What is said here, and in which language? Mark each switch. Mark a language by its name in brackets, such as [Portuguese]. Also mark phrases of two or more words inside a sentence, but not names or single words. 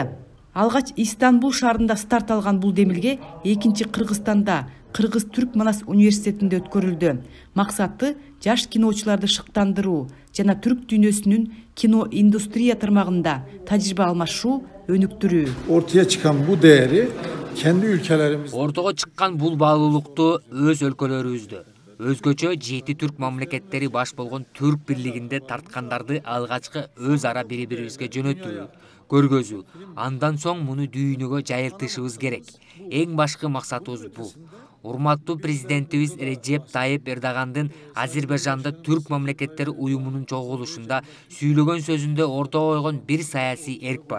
[Kyrgyz] Алгач Истанбул шаарында старт алган бул демилге 2-чи Кыргызстанда Кыргыз-Түрк Манас университетинде өткөрүлдү. Максаты жаш киночуларды шыктандыруу жана түрк дүйнөсүнүн кино индустрия тармагында тажрыйба алмашуу, өнүктүрүү. [Turkish] Ortaya çıkan bu değeri kendi ülkelerimiz. [Kyrgyz] Ортого чыккан бул баалуулукту өз өлкөлөрүбүздө, өзгөчө 7 түрк мамлекеттери баш болгон Түрк бирлигинде тарткандарды алгачкы өз ара бири-бирибизге жөнөтүү, көргөзүү, андан соң муну дүйнөгө жайылтышыбыз керек. Эң башкы максатыбыз бул. Урматтуу президентибиз Режеп Тайып Эрдогандын Азербайжанда түрк мамлекеттери уюмунун чогулушунда сүйлөгөн сөзүндө ортого койгон бир саясий эрк бар.